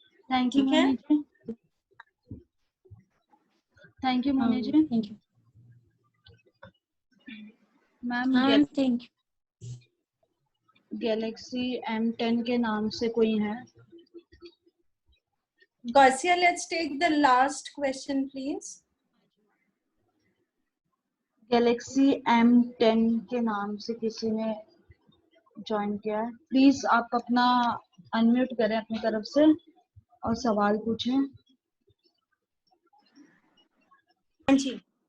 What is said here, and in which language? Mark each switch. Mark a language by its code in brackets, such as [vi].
[en] thank you [hi] ठीक है? मोनी जी, [en] thank you [hi] Moni ji. [en] Thank you ma'am. हाँ thank you. [hi] गैलेक्सी M10 के नाम से कोई है? [en] Gausia, let's take the last question, please. [hi] Galaxy M10 के नाम से किसी ने ज्वाइन किया है, प्लीज आप अपना अनम्यूट करें अपनी तरफ से और सवाल पूछें। हाँ जी,